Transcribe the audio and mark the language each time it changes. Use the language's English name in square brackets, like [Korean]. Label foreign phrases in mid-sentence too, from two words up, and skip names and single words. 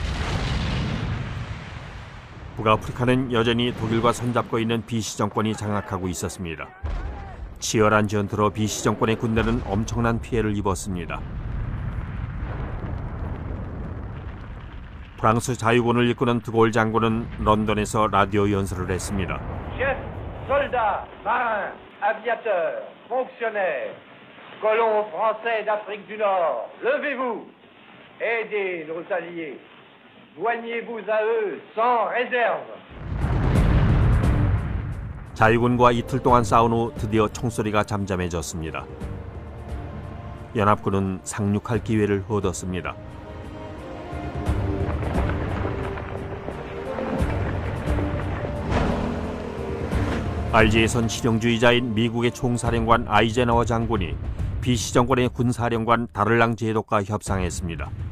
[Korean] 북아프리카는 여전히 독일과 손잡고 있는 비시 정권이 장악하고 있었습니다. 치열한 전투로 비시 정권의 군대는 엄청난 피해를 입었습니다. 프랑스 자유군을 이끄는 드골 장군은 런던에서 라디오 연설을 했습니다. [French] Chef, soldat, marin, aviateurs, fonctionnaires, colons français d'Afrique du Nord, levez-vous, aidez nos alliés, joignez-vous à eux sans réserve. [Korean] 자유군과 이틀 동안 싸운 후 드디어 총소리가 잠잠해졌습니다. 연합군은 상륙할 기회를 얻었습니다. 알제에선 실용주의자인 미국의 총사령관 아이젠하워 장군이 비시 정권의 군사령관 다를랑 제독과 협상했습니다.